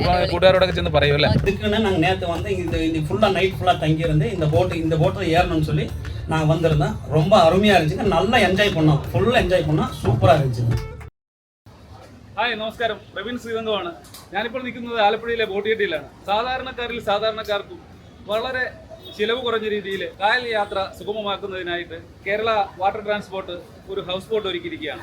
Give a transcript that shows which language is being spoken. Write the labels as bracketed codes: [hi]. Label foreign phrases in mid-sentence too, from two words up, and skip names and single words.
[ml] അപ്പോൾ കൂട്ടുകാരോടൊക്കെ ചെന്ന് പറയും അല്ലേ? [ta] இதுக்குன்னு நாங்கள் நேற்று வந்து இது ஃபுல்லாக நைட் ஃபுல்லாக தங்கியிருந்து இந்த போட்டில் ஏறணும்னு சொல்லி நாங்கள் வந்திருந்தோம். ரொம்ப அருமையாக இருந்துச்சுங்க. நல்லா என்ஜாய் பண்ணோம், ஃபுல்லாக என்ஜாய் பண்ணோம். സൂപ്പറാக இருந்துச்சுங்க. [ml] ഹായ്, നമസ്കാരം. പ്രവീൺ ശ്രീവന്ധമാണ്. ഞാനിപ്പോൾ നിൽക്കുന്നത് ആലപ്പുഴയിലെ ബോട്ടിയെട്ടിയിലാണ്. സാധാരണക്കാർക്കും വളരെ ചിലവ് കുറഞ്ഞ രീതിയിൽ കായൽ യാത്ര സുഗമമാക്കുന്നതിനായിട്ട് കേരള വാട്ടർ ട്രാൻസ്പോർട്ട് ഒരു [en] house boat [ml] ഒരുക്കിയിരിക്കുകയാണ്.